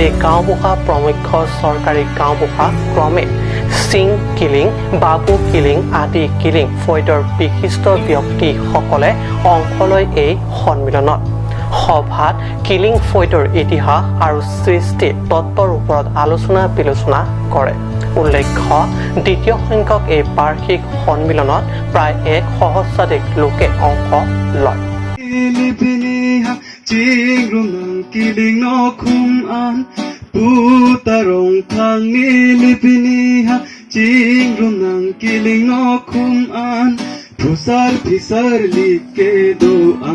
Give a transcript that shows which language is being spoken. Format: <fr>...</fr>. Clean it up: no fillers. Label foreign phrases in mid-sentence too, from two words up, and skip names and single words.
<as>গাঁওবুঢ়া প্ৰমুখ্য চৰকাৰী গাঁওবুঢ়া ক্ৰমে সিং কিলিং বাবু কিলিং আদি কিলিং ফৈদৰ বিশিষ্ট ব্যক্তিসকলে অংশ লয় এই সন্মিলনত সভাত কিলিং ফৈদৰ ইতিহাস আৰু সৃষ্টি তত্ত্বৰ ওপৰত আলোচনা বিলোচনা কৰে উল্লেখ্য দ্বিতীয় সংখ্যক এই বাৰ্ষিক সন্মিলনত প্ৰায় 1 সহস্ৰাধিক লোকে অংশ লয়</as> <mjw>Kiling no kum an putarong thang nilipiniha chingrum nang kiling no kum an pusar pisar like do an</mjw>